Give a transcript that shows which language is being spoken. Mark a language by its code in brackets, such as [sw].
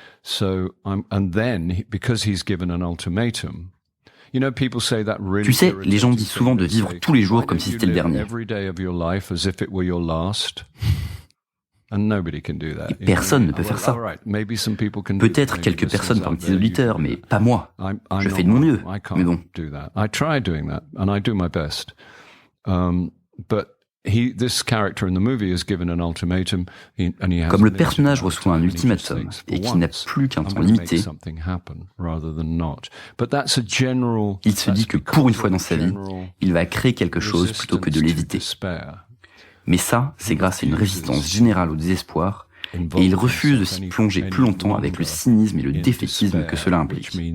[en] So, and then, because he's given an ultimatum, you know, people say that really. [fr] Tu sais, les gens disent souvent de vivre tous les jours comme si c'était le dernier. [en] Every day of your life as if it were your last. And nobody can do that. [fr] Et personne ne peut faire ça. Peut-être quelques personnes parmi tes auditeurs, mais pas moi. Je fais de mon mieux, mais bon. [en] I try doing that, and I do my best. But this character in the movie is given an ultimatum, and he has. [fr] Comme le personnage reçoit un ultimatum et qu'il n'a plus qu'un temps limité, il se dit que pour une fois dans sa vie, il va créer quelque chose plutôt que de l'éviter. Mais ça, c'est grâce à une résistance générale au désespoir, et il refuse de s'y plonger plus longtemps avec le cynisme et le défaitisme que cela implique.